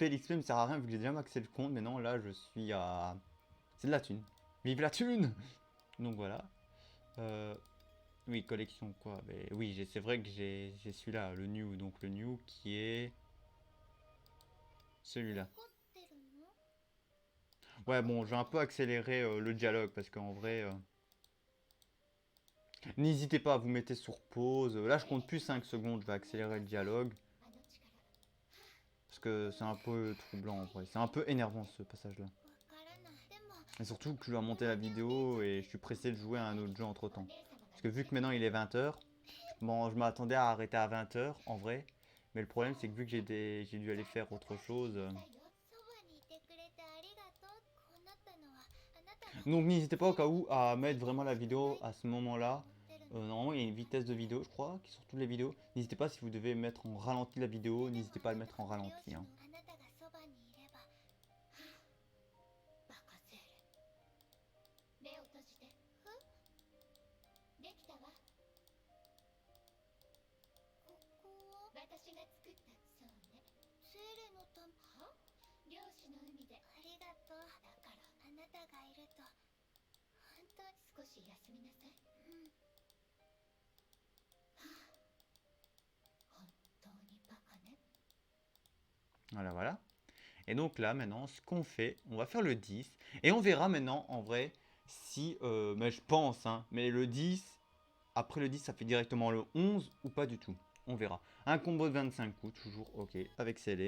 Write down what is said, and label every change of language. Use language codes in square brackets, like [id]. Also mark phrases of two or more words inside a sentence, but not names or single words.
[fr] L'XP me sert à rien vu que j'ai déjà maxé le compte. Mais non, là, je suis à... C'est de la thune. Vive la thune. Donc voilà. Oui, collection quoi. Mais oui, c'est vrai que j'ai celui-là, le new. Donc le new qui est... Celui-là. [ja] 怒ってるの？ [fr] Ouais, bon, je vais un peu accélérer le dialogue parce qu'en vrai... N'hésitez pas à vous mettre sur pause. Là, je compte plus 5 secondes. Je vais accélérer le dialogue. [ja] あの力 [fr] Parce que c'est un peu troublant en vrai. C'est un peu énervant ce passage-là. [ja] わからない。でも [fr] Et surtout que je dois monter la vidéo et je suis pressé de jouer à un autre jeu entre [ja] お [fr] temps. [ja] 姉様が [fr] Parce que vu que maintenant il est 20h, bon, je m'attendais à arrêter à 20h en vrai. Mais le problème c'est que vu que j'ai dû aller faire autre chose. [ja] そばにいてくれてありがとう。こうなったのはあなたが [fr] Donc n'hésitez pas au cas où à mettre vraiment la vidéo à ce moment-là. Normalement il y a une vitesse de vidéo je crois qui est sur toutes les vidéos. N'hésitez pas si vous devez mettre en ralenti la vidéo, n'hésitez pas à le mettre en ralenti. Hein. [ja] あなたがそばにいればバカセーレ。目を閉じてできたわここは私が作ったそうねセーレのためは漁師の海でありがとう。だからあなたがいると本当に少し休みなさいうん本当にバカね [fr] Voilà, voilà. Et donc là, maintenant, ce qu'on fait, on va faire le 10. Et on verra maintenant, en vrai, si... mais je pense, hein. Mais le 10, après le 10, ça fait directement le 11 ou pas du tout. On verra. Un combo de 25 coups, toujours ok, avec scellé.